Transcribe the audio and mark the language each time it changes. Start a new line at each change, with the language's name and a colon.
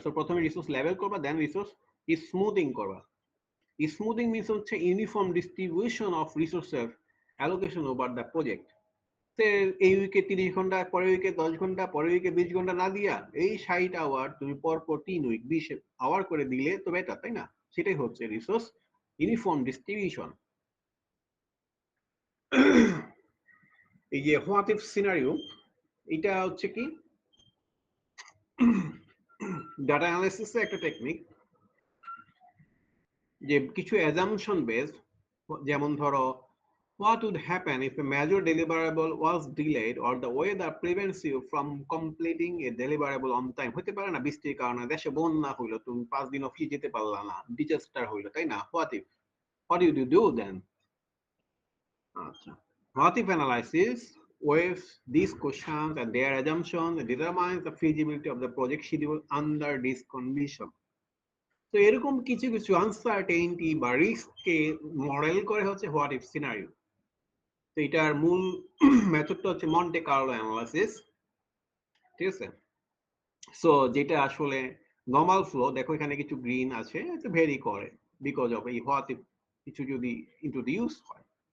Bangla: So প্রথমে resource level করবা, দেন resource smoothing করবা। স্মুথিং মিন্স হচ্ছে ইউনিফর্ম ডিস্ট্রিবিউশন অফ রিসোর্সের অ্যালোকেশন ওভার দ্য প্রজেক্ট। এই উইকে 30 ঘন্টা, পরের উইকে 10 ঘন্টা, পরের উইকে 20 ঘন্টা না দিয়া এই 60 আওয়ার তুমি পরপর 3 উইক 20 আওয়ার করে দিলে তো বেটার, তাই না? সেটাই হচ্ছে রিসোর্স ইউনিফর্ম ডিস্ট্রিবিউশন। এই যে হোয়াট ইফ সিনারিও, এটা হচ্ছে কি ডাটা অ্যানালাইসিসের একটা টেকনিক, যে কিছু অ্যাজাম্পশন বেসড, যেমন ধরো
English: what would happen if a major deliverable was delayed or the weather prevents you from completing a deliverable on time।
Bangla: হতে পারে না বৃষ্টির কারণে দেশে বন্যা হইলো, তুমি 5 দিন অফিস যেতে পারলা না, ডিজাস্টার হইলো, তাই না?
English: what do you do then? আচ্ছা, what if analysis weighs these questions and their assumptions and determines the feasibility of the project schedule under this condition।
Bangla: তো এরকম কিছু কিছু আনসার্টেইনটি বা রিস্ককে মডেল করে হচ্ছে হোয়াট ইফ সিনারিও। তো এটার মূল মেথডটা হচ্ছে মন্টে কার্লো অ্যানালাইসিস, ঠিক আছে? সো যেটা আসলে নরমাল ফ্লো, দেখো এখানে কিছু গ্রিন আছে, এটা ভেরি করে বিকজ অফ এই হোয়াট ইফ কিছু যদি ইন্ট্রোডিউস হয়।